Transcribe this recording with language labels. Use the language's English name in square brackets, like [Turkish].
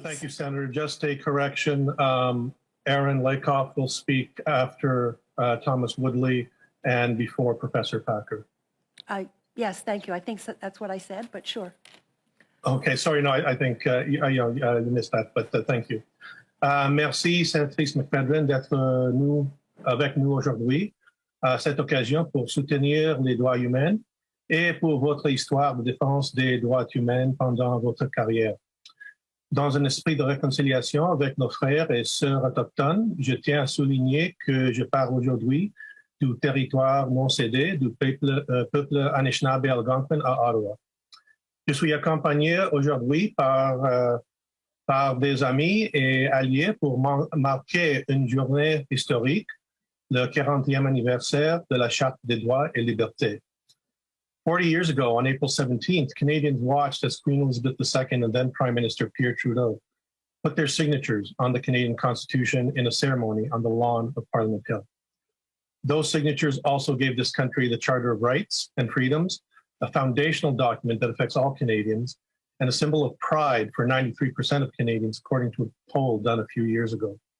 [English] Thank you, Senator. Just a correction. Aaron Lakoff will speak after Thomas Woodley and before Professor Packer. Yes, thank you. I think that's what I said, but sure. Okay, sorry, no, I think you missed that, but thank you. [French] Merci, Sénatrice McPhedran, d'être avec nous aujourd'hui à cette occasion pour soutenir les droits humains et pour votre histoire de défense des droits humains pendant votre carrière. Dans un esprit de réconciliation avec nos frères et sœurs autochtones, je tiens à souligner que je parle aujourd'hui du territoire non cédé du peuple Anishinaabe Algonquin à Ottawa. Je suis accompagné aujourd'hui par des amis et alliés pour marquer une journée historique, le 40e anniversaire de la Charte des droits et libertés. [English] 40 years ago, on April 17th, Canadians watched as Queen Elizabeth II and then Prime Minister Pierre Trudeau put their signatures on the Canadian Constitution in a ceremony on the lawn of Parliament Hill. Those signatures also gave this country the Charter of Rights and Freedoms, a foundational document that affects all Canadians and a symbol of pride for 93% of Canadians, according to a poll done a few years ago.